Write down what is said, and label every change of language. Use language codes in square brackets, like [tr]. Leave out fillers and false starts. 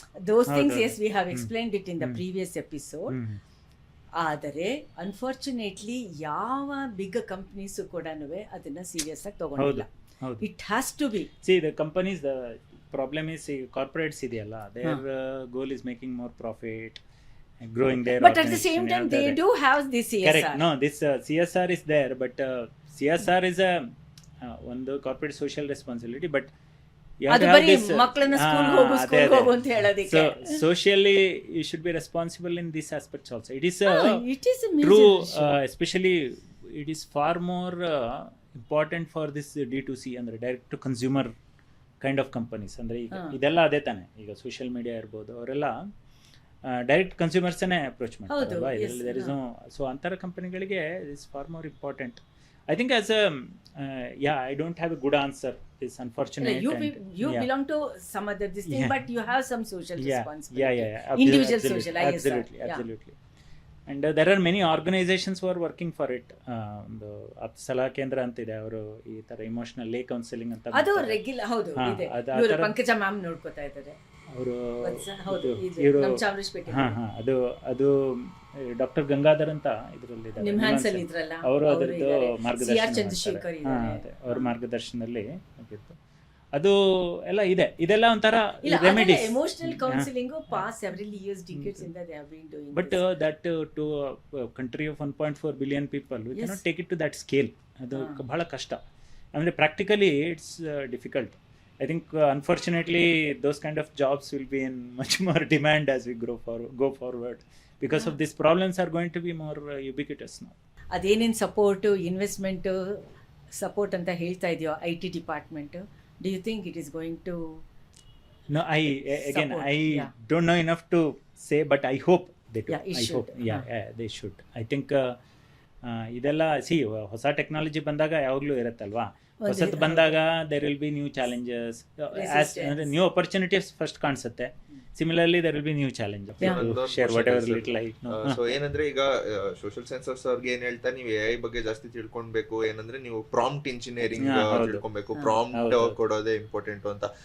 [en] Those things as we have explained it in the previous episode. [kn] ಆದರೆ unfortunately ಯಾವ big companies ಕೂಡ ಅದನ್ನು serious ಆಗಿ ತಗೊಂಡಿಲ್ಲ. [en] It has to be. See the companies, the problem is corporates ಇದೆಯಲ್ಲ, their goal is making more profit, growing their but at the same time they do have this CSR. Correct. No, this CSR is there, but CSR is a one corporate social responsibility, but [kn] ಅದು ಬರೀ ಮಕ್ಕಳನ್ನ school ಹೋಗು ಅಂತ ಹೇಳೋದಕ್ಕೆ. [en] So socially you should be responsible in these aspects also. It is true, especially it is far more important for this D2C ಅಂದ್ರೆ direct to consumer kind of companies. [kn] ಅಂದ್ರೆ ಈಗ ಇದೆಲ್ಲ ಅದೇ ತಾನೆ, ಈಗ ಸೋಷಿಯಲ್ ಮೀಡಿಯಾ ಇರ್ಬೋದು, ಅವರೆಲ್ಲ ಡೈರೆಕ್ಟ್ ಕನ್ಸ್ಯೂಮರ್ಸನ್ನೇ ಅಪ್ರೋಚ್ ಮಾಡ್ತಾರಲ್ವಾ. ಇದರಲ್ಲಿ ಸೊ ಅಂತರ ಕಂಪನಿಗಳಿಗೆ is for more important. [en] I think as a I don't have a good answer. It's unfortunate. You belong to some other this thing, but you have some social responsibility. Individual social. Absolutely. And there are many organizations who are working for it. [kn] ಒಂದು ಸಲಹಾ ಕೇಂದ್ರ ಅಂತ ಇದೆ, ಅವರು ಈ ತರ emotional ಲೇ counselling ಅಂತ ಅದು ರೆಗ್ಯುಲರ್. ಹೌದು, ಇದೆ. ಪಂಕಜ ಮ್ಯಾಮ್ ನೋಡ್ಕೋತಾ ಇದ್ದಾರೆ ಅವರು. ನಮ್ಮ ಚಾಮರಾಜಪೇಟೆ. ಅದು ಡಾಕ್ಟರ್ ಗಂಗಾಧರ್ ಅಂತ ಇದರಲ್ಲಿ ಅವರು ಅದರದ್ದು ಮಾರ್ಗದರ್ಶನ, ಅವ್ರ ಮಾರ್ಗದರ್ಶನದಲ್ಲಿ ಆಗಿತ್ತು. ಅದು ಎಲ್ಲ ಇದೆ. ಇದೆಲ್ಲ ಒಂಥರ remedies. Emotional counselling pass several years decades ಇಂದ [en] They have been doing. But that to country of 1.4 billion people we can not take it to that scale. [kn] ಅದು ಬಹಳ ಕಷ್ಟ. ಅಂದರೆ practically [en] It's difficult. I think unfortunately those kind of jobs will be in much more demand as we go forward because of these problems are going to be more ubiquitous now. [kn] ಅದೇನೇನು support, investment support ಅಂತ ಹೇಳ್ತಾ ಇದೆಯೋ IT department, [en] do you think it is going to? No, I don't know enough to say, but I hope they do. I hope they should. [kn] I think ಇದೆಲ್ಲ ಹೊಸ technology ಬಂದಾಗ ಯಾವಾಗಲೂ ಇರುತ್ತಲ್ವಾ, ಹೊಸದು ಬಂದಾಗ [en] there will be new challenges, [kn] ಅಂದರೆ new opportunities first ಕಾಣಿಸುತ್ತೆ. [en] Similarly there will be new challenge share whatever little I know. [kn] So ಏನಂದ್ರೆ ಈಗ ಸೋಷಿಯಲ್ ಸೈನ್ಸಸ್ ಅವ್ರಿಗೆ ಏನ್ ಹೇಳ್ತಾರೆ, ನೀವು ಎಐ ಬಗ್ಗೆ ಜಾಸ್ತಿ ತಿಳ್ಕೊಳ್ಬೇಕು, ಏನಂದ್ರೆ ನೀವು ಪ್ರಾಂಪ್ಟ್ ಇಂಜಿನಿಯರಿಂಗ್ ತಿಳ್ಕೊಬೇಕು, ಪ್ರಾಂಪ್ಟ್ ಕೊಡೋದೇ ಇಂಪಾರ್ಟೆಂಟ್ ಅಂತ.